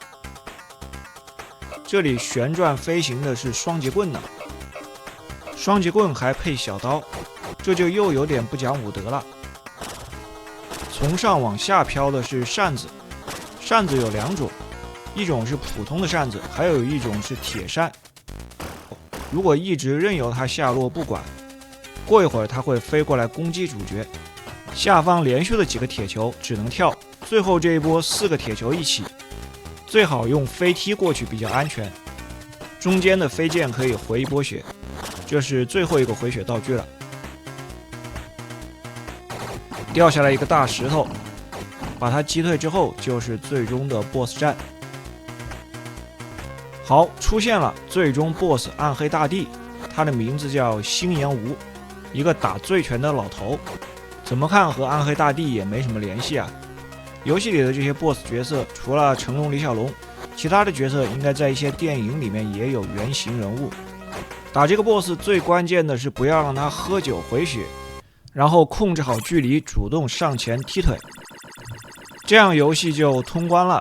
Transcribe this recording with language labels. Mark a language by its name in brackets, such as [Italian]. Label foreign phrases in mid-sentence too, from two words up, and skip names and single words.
[Chinese] 這裡旋轉飛行的是雙截棍呢，雙截棍還配小刀，這就又有點不講武德了。從上往下飄的是扇子，扇子有2種，一種是普通的扇子，還有一種是鐵扇。如果一直任由它下落不管，過一會兒它會飛過來攻擊主角。下方連續的幾個鐵球只能跳，最後這一波4個鐵球一起，最好用飛踢過去比較安全。中間的飞剑可以回一波血，這是最後一個回血道具了。掉下來一個大石頭，把它擊退之後就是最終的 BOSS 戰。好，出現了最終 BOSS 暗黑大帝，他的名字叫星岩无，一個打醉拳的老頭。怎麼看和暗黑大帝也没什麼聯繫啊。遊戲裡的這些 BOSS 角色，除了成龍、李小龍，其他的角色應該在一些電影裡面也有原型人物。打這個 BOSS 最關鍵的是不要讓他喝酒回血，然後控制好距離，主動上前踢腿，這樣遊戲就通關了。